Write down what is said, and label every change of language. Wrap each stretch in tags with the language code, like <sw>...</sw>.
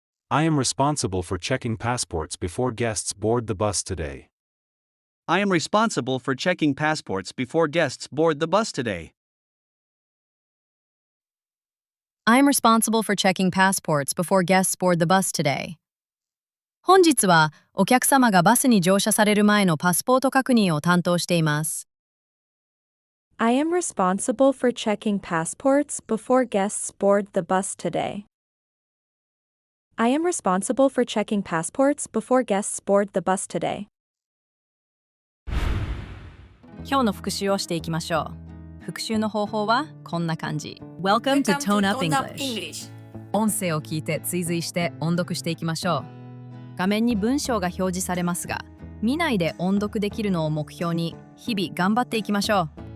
<en>I am responsible for checking passports before guests board the bus today. I am responsible for checking passports before guests board the bus today. I'm responsible for checking passports before guests board the bus today.</en> <ja>本日はお客様がバスに乗車される前のパスポート確認を担当しています。</ja> <en>I am responsible for checking passports before guests board the bus today. I am responsible for checking passports before guests board the bus today.</en> <ja>今日の復習をしていきましょう。復習の方法はこんな感じ。</ja> <en>Welcome to Tone Up English。</en> <ja>音声を聞いて追随して音読していきましょう。画面に文章が表示されますが、見ないで音読できるのを目標に日々頑張っていきましょう。</ja>